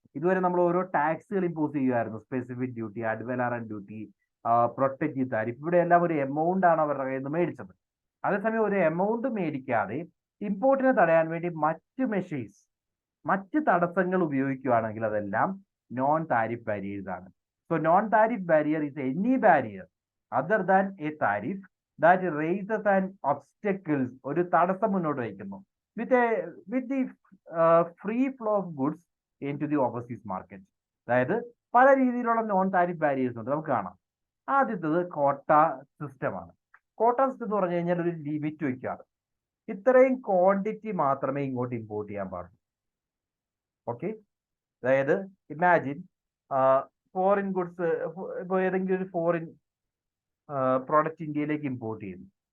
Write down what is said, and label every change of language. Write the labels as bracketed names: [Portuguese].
[Malayalam] ഇതുവരെ നമ്മൾ ഓരോ ടാക്സുകൾ ഇമ്പോസ് ചെയ്യുമായിരുന്നു. Specific duty, add വലാറം duty, protective tariff. ഇവിടെ എല്ലാം ഒരു എമൗണ്ട് ആണ് അവരുടെ കയ്യിൽ നിന്ന് മേടിച്ചത്. അതേസമയം ഒരു എമൗണ്ട് മേടിക്കാതെ ഇമ്പോർട്ടിനെ തടയാൻ വേണ്ടി മറ്റ് മെഷേഴ്സ്, മറ്റ് തടസ്സങ്ങൾ ഉപയോഗിക്കുകയാണെങ്കിൽ അതെല്ലാം നോൺ താരിഫ് ബാരിയേഴ്സ് ആണ്. [English] So non-tariff barrier is any barrier other than a tariff that raises an obstacles, [Malayalam] ഒരു തടസ്സം മുന്നോട്ട് വയ്ക്കുന്നു [English] with the free flow of goods into the overseas market. [Malayalam] അതായത് പല രീതിയിലുള്ള നോൺ താരിഫ് ബാരിയേഴ്സ് ഉണ്ട്, നമുക്ക് കാണാം. ആദ്യത്തത് കോട്ട സിസ്റ്റമാണ്. കോട്ട സിസ്റ്റം എന്ന് പറഞ്ഞു കഴിഞ്ഞാൽ ഒരു ലിമിറ്റ് വയ്ക്കാറ്. ഇത്രയും ക്വാണ്ടിറ്റി മാത്രമേ ഇങ്ങോട്ട് ഇമ്പോർട്ട് ചെയ്യാൻ പാടുള്ളൂ. ഓക്കെ, അതായത് [English] imagine foreign goods, [Malayalam] ഇപ്പോൾ ഏതെങ്കിലും ഒരു ഫോറിൻ പ്രോഡക്റ്റ് ഇന്ത്യയിലേക്ക് ഇമ്പോർട്ട് ചെയ്യുന്നു.